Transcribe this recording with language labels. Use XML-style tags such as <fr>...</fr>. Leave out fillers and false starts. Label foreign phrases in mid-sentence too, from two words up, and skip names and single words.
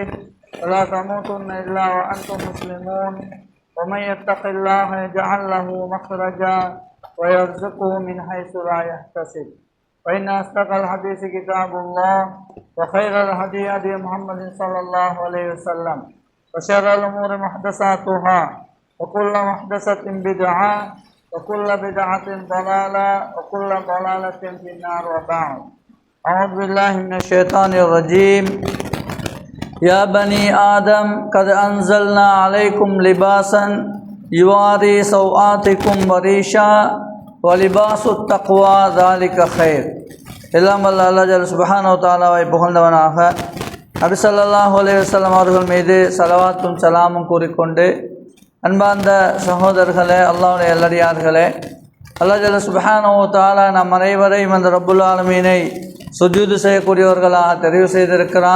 <ar>ولا تموتن إلا وأنتم مسلمون ومن يتق الله يجعل له مخرجا ويرزقه من حيث لا يحتسب وإن أصدق الحديث كتاب الله وخير الهدي هدي محمد صلى الله عليه وسلم وشر الأمور محدثاتها وكل محدثة بدعة وكل بدعة ضلالة وكل ضلالة في النار وبعد أعوذ بالله من الشيطان الرجيم يا بني آدم قد أنزلنا عليكم لباسا يواري سوآتكم وريشا ولباس التقوى ذلك خير</ar> <ta>எல்லாம் வல்ல</ta> <ar>الله جل سبحانه وتعالى</ar> <ta>புகழ்ந்தவனாக நபி</ta> <ar>صلى الله عليه وسلم</ar> <ta>அவர்கள் மீது ஸலவாத்தும் சலாமும் கூறிக்கொண்டு அன்பார்ந்த சகோதரர்களே, அல்லாஹ்வுடைய நல்லடியார்களே,</ta> <ar>الله جل سبحانه وتعالى</ar> <ta>நம் அனைவரையும் அந்த</ta> <ar>رب العالمين</ar> <ta>சுஜூது செய்யக்கூடியவர்களாக தெரிவு செய்திருக்கிறான்.</ta>